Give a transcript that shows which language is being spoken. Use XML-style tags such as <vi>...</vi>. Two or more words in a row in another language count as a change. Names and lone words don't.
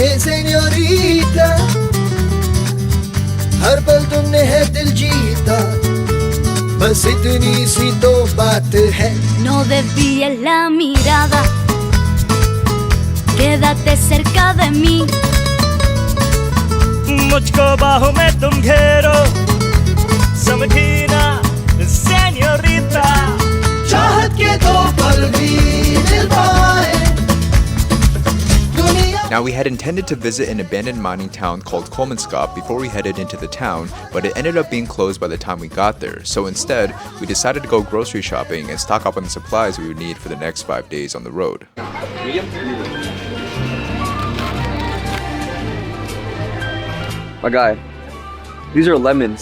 <hi>señorita, हर पल तुमने है दिल जीता, बस इतनी सी तो बात है.</hi> <es>No desvíes la mirada, quédate cerca de mí.</es> <hi>मुझको बाहों में तुम घेरो, समझीना señorita. चाहत के दो पल भी दिल पाए.</hi> <en>Now, we had intended to visit an abandoned mining town called Kolmanskop before we headed into the town, but it ended up being closed by the time we got there. So instead, we decided to go grocery shopping and stock up on the supplies we would need for the next 5 days on the road. My guy, these are lemons.</en>